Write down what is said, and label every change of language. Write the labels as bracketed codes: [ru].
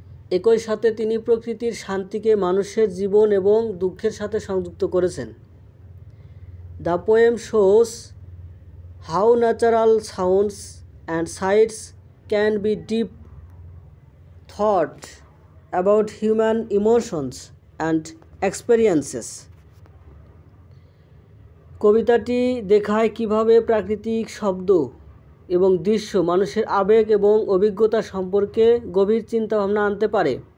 [bn] একই সাথে তিনি প্রকৃতির শান্তিকে মানুষের জীবন এবং দুঃখের সাথে সংযুক্ত করেছেন। [en] The poem shows how natural sounds and sights can be deep thought about human emotions and experiences. [bn] কবিতাটি দেখায় কিভাবে প্রাকৃতিক শব্দ এবং দৃশ্য মানুষের আবেগ এবং অভিজ্ঞতা সম্পর্কে গভীর চিন্তাভাবনা আনতে পারে।